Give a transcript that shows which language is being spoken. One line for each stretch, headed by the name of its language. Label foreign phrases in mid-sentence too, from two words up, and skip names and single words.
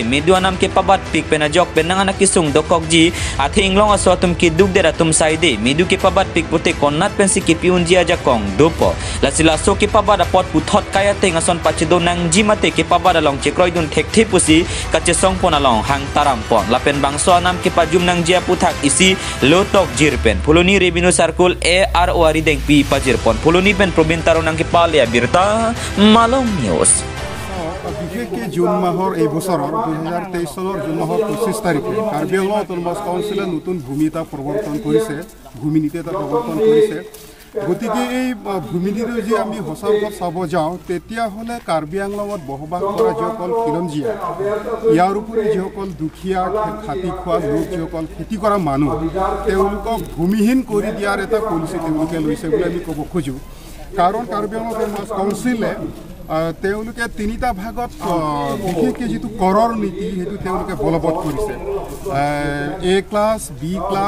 Karbi: midwanam ke pabat pik pen ajok pen nangana kisung dokokji athing long aswatum ki duk dera tum saide midu ke pabat pik pute konat pensi ki piun jia jakong dopo lasila so ke pabat apot puthot kaya tenga son pachido nang jimate ke pabat along chekroi dun thekthi pusi kache song pon along hang taram pon lapen bangso anam ke pajum nang jia puthak isi lotok jirpen phuluni
English: revenue circle
Karbi: ARO ari deng pi pajir pon phuluni pen probin taro nang ke palia birta malong news
Assamese: বিশেষকে জুন মাহৰ এই বছৰৰ 2023 চনৰ জুন মাহৰ 25 তাৰিখে কাৰ্বি আংলং অটোনমাস কাউন্সিলে নতুন ভূমি এটা প্ৰৱৰ্তন কৰিছে ভূমি নীতি এটা প্ৰৱৰ্তন কৰিছে গতিকে এই ভূমি নীতি যদি আমি সঁচাকৈ চাব যাওঁ তেতিয়াহ'লে কাৰ্বি আংলঙত বসবাস কৰা যিসকল খিলঞ্জীয়া ইয়াৰ উপৰি যিসকল দুখীয়া খাতি খোৱা লোক যিসকল খেতি কৰা মানুহ তেওঁলোকক ভূমিহীন কৰি দিয়াৰ এটা পলিচি তেওঁলোকে লৈছে বুলি আমি ক'ব খোজোঁ কাৰণ কাৰ্বি আংলং অটোনমাস কাউন্সিলে তেওঁলোকে তিনিটা ভাগত বিশেষকৈ যিটো কৰৰ নীতি সেইটো তেওঁলোকে বলবৎ কৰিছে
English: A class B class